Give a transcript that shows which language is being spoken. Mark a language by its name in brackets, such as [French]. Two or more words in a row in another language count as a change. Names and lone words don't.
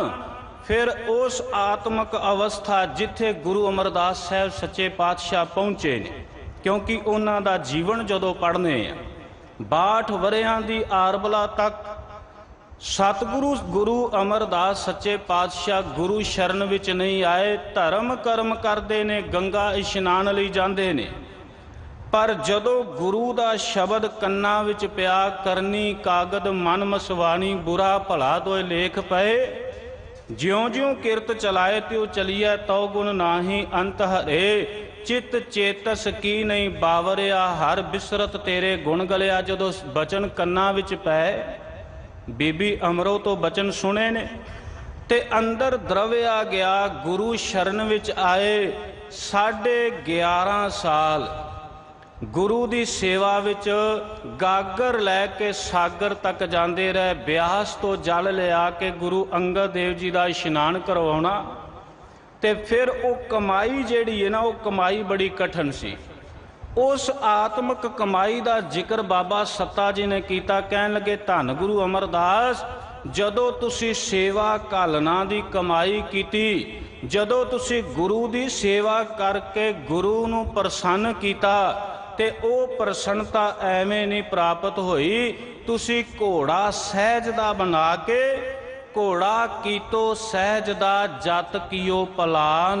[Punjabi] ਫਿਰ ਉਸ ਆਤਮਕ ਅਵਸਥਾ ਜਿਥੇ ਗੁਰੂ ਅਮਰਦਾਸ ਸਾਹਬ ਸੱਚੇ ਪਾਤਸ਼ਾਹ ਪਹੁੰਚੇ ਨੇ, ਕਿਉਂਕਿ ਉਨ੍ਹਾਂ ਦਾ ਜੀਵਨ ਜਦੋਂ ਪੜ੍ਹਨੇ 62 ਵਰ੍ਹਿਆਂ ਦੀ ਆਰਬਲਾ ਤਕ ਸਤਿਗੁਰੂ ਗੁਰੂ ਅਮਰਦਾਸ ਸੱਚੇ ਪਾਤਸ਼ਾਹ ਗੁਰੂ ਸ਼ਰਨ ਵਿਚ ਨਹੀਂ ਆਏ। ਧਰਮ ਕਰਮ ਕਰਤੇ ਨੇ, ਗੰਗਾ ਇਸ਼ਨਾਨ ਲਈ ਜਾਂਦੇ ਨੇ, ਪਰ ਜਦੋਂ ਗੁਰੂ ਦਾ ਸ਼ਬਦ ਕੰਨਾਂ ਵਿਚ ਪਿਆ, ਕਰਣੀ ਕਾਗਦੁ ਮਨੁ ਮਸਵਾਣੀ, ਬੁਰਾ ਭਲਾ ਦੁਇ ਲੇਖ ਪਏ, ਜਿਉ ਜਿਉ ਕਿਰਤੁ ਚਲਾਏ ਤਿਉ ਚਲੀਐ, ਤਉ ਗੁਣ ਨਾਹੀ ਅੰਤੁ ਹਰੇ, ਚਿਤ ਚੇਤਸਿ ਕੀ ਨਹੀ ਬਾਵਰਿਆ, ਹਰਿ ਬਿਸਰਤ ਤੇਰੇ ਗੁਣ ਗਲਿਆ। ਜਦੋਂ ਬਚਨ ਕੰਨਾਂ ਵਿਚ ਪਏ, ਬੀਬੀ ਅਮਰੋ ਤੋਂ ਬਚਨ ਸੁਣੇ ਨੇ ਤੇ ਅੰਦਰ ਦ੍ਰਵਿਆ ਗਿਆ, ਗੁਰੂ ਸ਼ਰਨ ਵਿਚ ਆਏ। 11.5 ਸਾਲ ਗੁਰੂ ਦੀ ਸੇਵਾ ਵਿਚ ਗਾਗਰ ਲੈ ਕੇ ਸਾਗਰ ਤਕ ਜਾਤੇ ਰਹੇ। ਬਿਆਸ ਤੋਂ ਜਲ ਲਿਆ ਕੇ ਗੁਰੂ ਅੰਗਦ ਦੇਵ ਜੀ ਕਾ ਇਸ਼ਨਾਨ ਕਰਵਾਣਾ, ਤੇ ਫਿਰ ਵੋ ਕਮਾਈ ਜਿਹੜੀ ਹੈ ਨਾ, ਵੋ ਕਮਾਈ ਬੜੀ ਕਠਿਨ ਸੀ। [Hindi] उस आत्मक कमाई का जिक्र बाबा सत्ता जी ने किया। [Punjabi] ਕਹਿਣ ਲੱਗੇ, ਧੰਨ ਗੁਰੂ ਅਮਰਦਾਸ, ਜਦੋਂ ਤੁਸੀਂ ਸੇਵਾ ਘਾਲਣਾ ਦੀ ਕਮਾਈ ਕੀ, ਜਦੋਂ ਤੁਸੀਂ ਗੁਰੂ ਦੀ ਸੇਵਾ ਕਰਕੇ ਗੁਰੂ ਨੂੰ ਪ੍ਰਸੰਨ ਕੀਆ, ਤੇ ਓ ਪ੍ਰਸੰਨਤਾ ਐਵੇਂ ਨਹੀਂ ਪ੍ਰਾਪਤ ਹੋਈ। ਤੁਸੀਂ ਘੋੜਾ ਸਹਿਜ ਦਾ ਬਣਾ ਕੇ, ਘੋੜਾ ਕੀਤੋ ਸਹਜ ਦਾ ਜਤੁ ਕੀਓ ਪਲਾਣੁ।